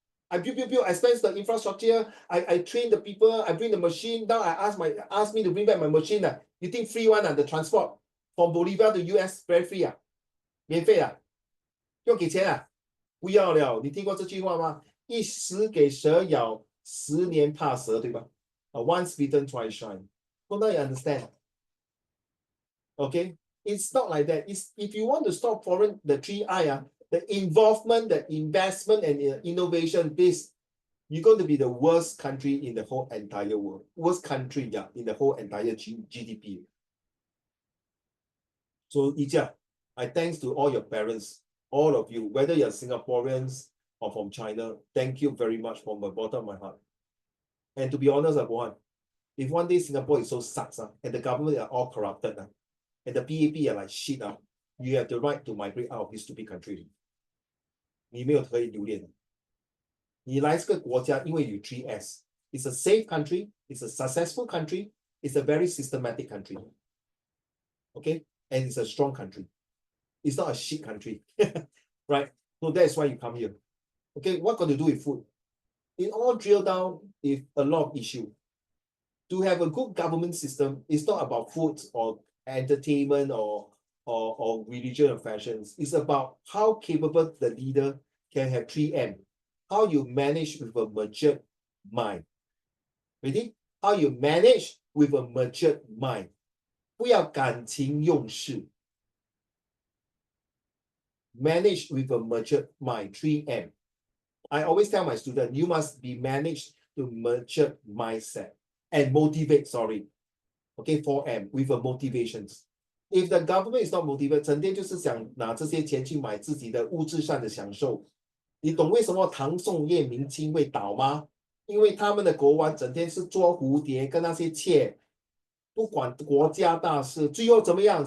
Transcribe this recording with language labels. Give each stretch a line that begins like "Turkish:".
English: I build, I spend the infrastructure, I train the people, I bring the machine. Now I ask me to bring back my machine. You think free one the transport from Bolivia to US very free
Chinese: 免费用给钱不要了。你听过这句话吗？一时给蛇咬，10年怕蛇，对吧？
English: Once bitten, twice shy. So now you understand. Okay, it's not like that. It's if you want to stop foreign the 3I the involvement, the investment, and the innovation, this you're going to be the worst country in the whole entire world. Worst country, in the whole entire GDP. So, Ija, I thanks to all your parents, all of you, whether you're Singaporeans or from China, thank you very much from the bottom of my heart. And to be honest, if one day Singapore is so sucks, and the government are all corrupted, and the PAP are like shit, you have the right to migrate out of this stupid country.
Chinese: 你没有可以留恋。你来这个国家，因为有 3S.
English: It's a safe country, it's a successful country, it's a very systematic country. Okay? And it's a strong country. It's not a shit country. Right? So that's why you come here. Okay, what got to do with food? It all drill down with a lot of issue. To have a good government system, it's not about food or entertainment or religion or fashions. It's about how capable the leader can have 3M. How you manage with a matured mind. Ready? How you manage with a matured mind.
Chinese: 不要感情用事。
English: Manage with a matured mind. 3M. I always tell my students, you must be managed to matured mindset and motivate, Okay, 4M, with a motivations. If the government is not motivated,
Chinese: 整天就是想拿这些钱去买自己的物质上的享受。你懂为什么唐宋叶明清会倒吗？因为他们的国王整天是捉蝴蝶跟那些妾，不管国家大事，最后怎么样？